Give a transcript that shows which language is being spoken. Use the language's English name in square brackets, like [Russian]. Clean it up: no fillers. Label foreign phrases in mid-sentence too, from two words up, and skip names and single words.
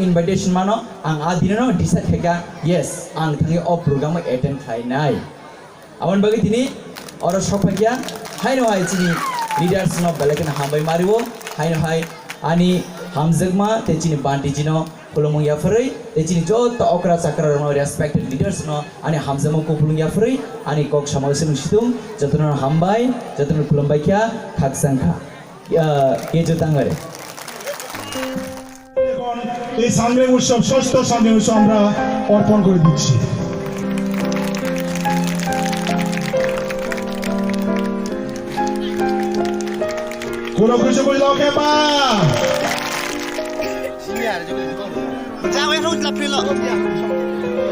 [Kok Borok] इनभाइटेसन मानो आं आदिनो डिसाइड खायगा येस आं थांगि अ [English] program attend [Kok Borok] खायनाय आमन बागै दिनै अर सफाकिया हायनो हाय चिनि लिडार्स न बेलायखिने हामबाय मारो हायनो हाय आनि हामजगमा ते चिनि बान्टी जिनो खुलुमंगिया फरै ते चिनि जत अक्रा चक्रा न [English] respected leaders [Kok Borok] न आनि हामजगमा को खुलुमंगिया फरै आनि कक समावेशन सितुं जतन हामबाय जतन खुलुमबायखिया खाकसांखा केजो तांगारे [Bangla] এই সাংগ্রাইন উৎসব ষষ্ঠ সাংগ্রাইন উৎসব আমরা অর্পণ করে দিচ্ছি। কোনো কিছু বুঝলো কে পা যাও এখন লাফিয়ে